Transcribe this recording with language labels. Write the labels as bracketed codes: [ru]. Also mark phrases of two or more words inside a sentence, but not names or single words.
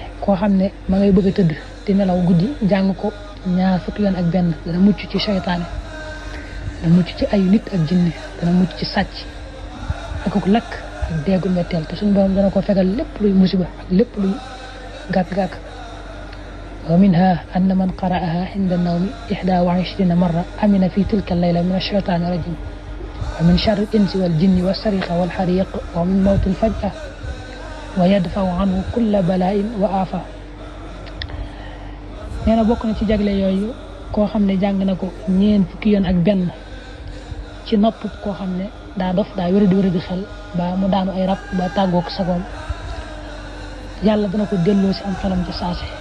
[wo] koo xam ne ma ngay bëgg a tëdd di nelaw guddi jàng ko ñaar fukki yoon ak benn, dana mucc ci seytaane, dana mucc ci ayu nit ak jinne, dana mucc ci sàcc ak lakk ak deegu metteel. te suñu borom dana ko fegal lépp luy musiba ak lépp luy gàkk-gàkk. [ar] ومنها أن من قرأها عند النوم 21 مرة أمن في تلك الليلة من الشيطان الرجيم ومن شر الإنس والجن والسرقة والحريق ومن موت الفجأة ويدفع عنه كل بلاء وعفا. [wo] nee na bokk na ci jagle yooyu koo xam ne jàng na ko ñeen fukki yoon ak benn ci nopp koo xam ne daa dof, daa wéradi xel, ba mu daanu ay rab, ba tàggook sagoom. yàlla dana ko delloo si am xelam ci saase.